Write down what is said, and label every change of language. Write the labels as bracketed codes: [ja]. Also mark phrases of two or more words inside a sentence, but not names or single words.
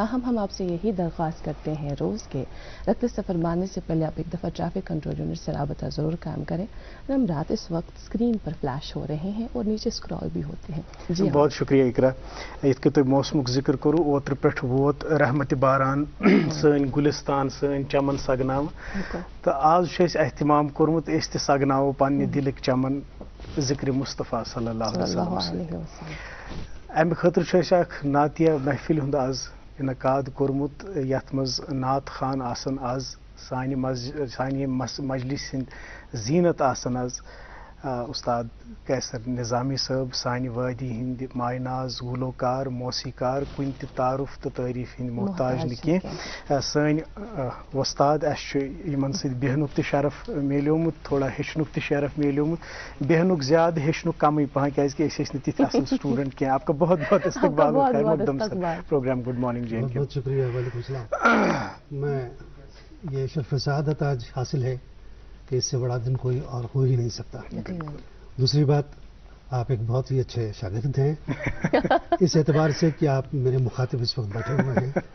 [ur] تاہم ہم آپ سے یہی درخواست کرتے ہیں روز کے رخت سفر باندھنے سے پہلے آپ ایک دفعہ ٹریفک کنٹرول یونٹ سے رابطہ ضرور قائم کریں. نمبرات اس وقت اسکرین پر فلیش ہو رہے ہیں اور نیچے اسکرال بھی ہوتے ہیں. جی بہت شکریہ اقرا. [ks] یت کہ تم موسمک ذکر کرو, اوتر پہ ووت رحمت باران سن گلستان سن چمن سگناو, تو آج اہتمام کورمت اس تہ سگناو پنہ دلک چمن ذکر مصطفیٰ صلی اللہ علیہ وسلم. امہ خاطر اخ نعتیہ محفل ہند آز انعقاد کورمت یتھ مز نعت خان آسن آز سانہ مجلس ہند زینت آسن آز استاد کیسر نظامی صاحب, سانہ وادی ہند ماے ناز گلوکار موسیقار, کن تہ تعارف تو تعریف ہند محتاج نہ کی. سن وستاد ان ست بیہنک تہ شرف میلیومت, تھوڑا ہیچنک تہ شرف میلیومت, بیہنک زیادہ ہیچنک کم پہن کیازکہ اس تہ اصل سٹوڈنٹ کی. [ur] آپ کا بہت بہت استقبال و خیر مقدم سر پروگرام گڈ مارننگ جے اینڈ کے. بہت شکریہ. وعلیکم السلام. میں یہ شرف سعادت آج حاصل ہے کہ اس سے بڑا دن کوئی اور ہو ہی نہیں سکتا. دوسری بات, آپ ایک بہت ہی اچھے شاگرد ہیں اس اعتبار سے کہ آپ میرے مخاطب اس وقت بیٹھے ہوئے ہیں.